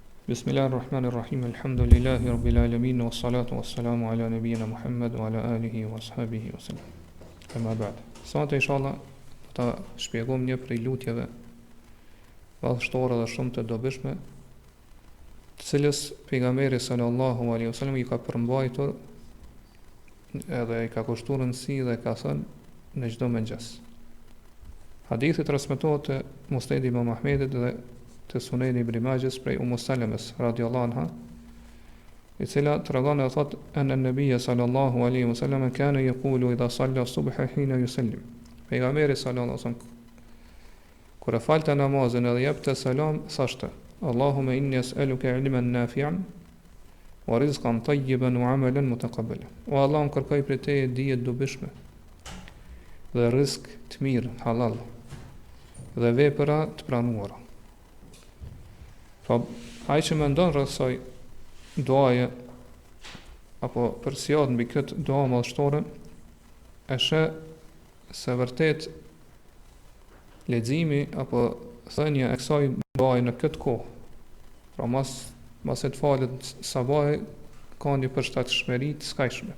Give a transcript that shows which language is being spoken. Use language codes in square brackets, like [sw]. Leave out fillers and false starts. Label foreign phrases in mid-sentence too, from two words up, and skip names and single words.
[ar] بسم الله الرحمن الرحيم. الحمد لله رب العالمين والصلاة والسلام على نبينا محمد وعلى آله وأصحابه وسلم. أما بعد. [sq] Sot inshallah ta shpjegojmë një prej lutjeve vallështore dhe shumë të dobishme, të cilës pejgamberi [ar] صلى الله عليه وسلم [sq] i ka përmbajtur edhe i ka kushtuar rëndësi dhe ka thënë në çdo mëngjes. Hadithi transmetohet te Musnedi Imam Ahmedit dhe të Suneni ibn Majahs prej Salamës [ar] رضي الله عنها, [sq] e cila tregon e thot [ar] أن النبي صلى الله عليه وسلم كان يقول إذا صلى الصبح حين يسلم. [sq] Pejgamberi [ar] صلى الله عليه وسلم [sq] kur e falte namazin edhe jepte selam thashte: [ar] اللهم إني أسألك علما نافعا ورزقا طيبا وعملا متقبلا. [sq] O Allah, më kërkoj prej teje dije të dobishme dhe rrezik të mirë, halal, dhe vepra të pranuara. Po, ai që mendon rreth kësaj duaje apo përsiat mbi këtë dua madhështore, e sheh se vërtet leximi apo thënia e kësaj duaje në këtë kohë, pra mas e të falet sabahi, ka një përshtatshmëri të skajshme.